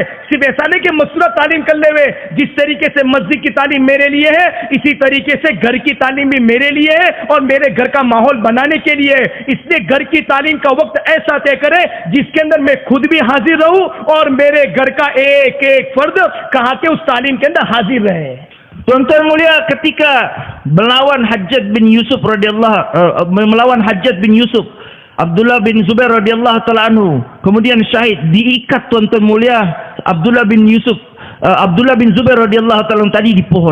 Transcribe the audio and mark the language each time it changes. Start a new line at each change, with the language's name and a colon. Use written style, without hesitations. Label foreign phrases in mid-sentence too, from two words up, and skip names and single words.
Urdu: صرف ایسا نہیں کہ مسئلہ تعلیم کر لے ہوئے. جس طریقے سے مسجد کی تعلیم میرے لیے ہے, اسی طریقے سے گھر کی تعلیم بھی میرے لیے ہے اور میرے گھر کا ماحول بنانے کے لیے ہے. اس لیے گھر کی تعلیم کا وقت ایسا طے کرے جس کے اندر میں خود بھی حاضر رہوں اور میرے گھر کا ایک ایک فرد کہا کہ اس تعلیم کے اندر حاضر رہے.
Indonesian: Tuan-tuan mulia, ketika melawan Hajjaj bin Yusuf Abdullah bin Zubair
Arabic: رضي الله تعالى عنه
Indonesian: kemudian syahid, diikat tuan-tuan mulia Abdullah bin Zubair
Arabic: رضي الله تعالى
Indonesian: tadi di pohon.